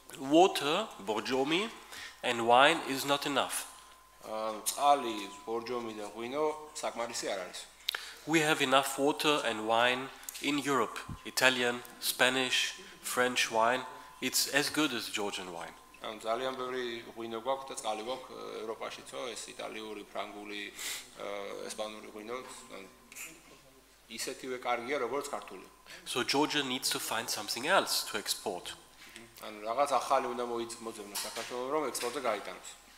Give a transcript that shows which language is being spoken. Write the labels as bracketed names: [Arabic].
[English] Water, borjomi, and wine is not enough. [Georgian] წყალი, ბორჯომი და ღვინო საკმარისი არ არის. [English] We have enough water and wine in Europe. Italian, Spanish, French wine, it's as good as Georgian wine. [Georgian] ანუ ძალიან ბევრი ღვინო გვაქვს და წყალი გვაქვს ევროპაშიც, ეს იტალიური, ფრანგული, ესპანური ღვინო ისეთივე კარგია როგორც ქართული. [English] So Georgia needs to find something else to export. [Georgian] ანუ რაღაც ახალი უნდა მოძებნოს საქართველოს, რომ ექსპორტზე გაიტანოს.